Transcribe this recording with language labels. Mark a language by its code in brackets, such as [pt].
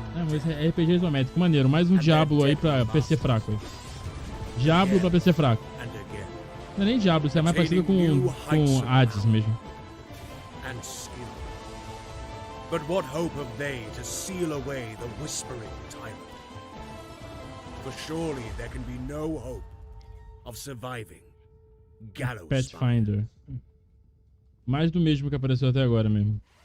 [pt] Mas é RPG isométrico, maneiro. Mais um Diablo aí pra PC fraco. Aí. Diablo pra PC fraco. Não é nem Diablo, isso é mais parecido com Hades mesmo. [en] But what hope have they to seal away the whispering tyrant? For surely there can be no hope of surviving Gallows Pathfinder. [pt] Mais do mesmo que apareceu até agora mesmo.